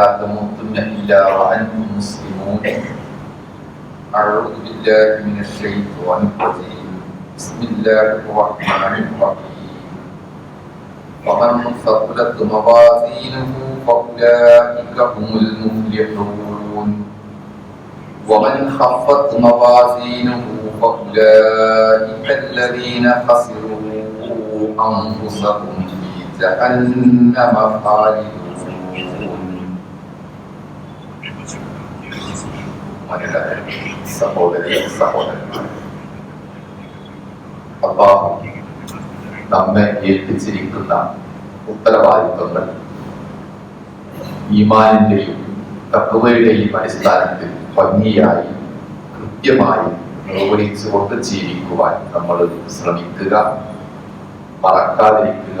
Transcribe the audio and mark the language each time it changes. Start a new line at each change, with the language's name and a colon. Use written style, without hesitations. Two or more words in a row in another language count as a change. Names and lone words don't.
Arabic: تموتن إلا وأنتم مسلمون أعوذ بالله من الشيطان الرجيم بسم الله الرحمن الرحيم ومن ثقلت موازينه فأولئك هم المفلحون ومن خفت موازينه فأولئك الذين خسروا أنفسهم في جهنم خالدون
Malayalam: അല്ലാഹു നമ്മെ ഏൽപ്പിച്ചിരിക്കുന്ന ഉത്തരവാദിത്വങ്ങൾ ഈമാനിന്റെയും തഖ്വയുടെയും അടിസ്ഥാനത്തിൽ ഭംഗിയായി കൃത്യമായി നിർവഹിച്ചുകൊണ്ട് ജീവിക്കുവാൻ നമ്മൾ ശ്രമിക്കുക, മറക്കാതിരിക്കുക.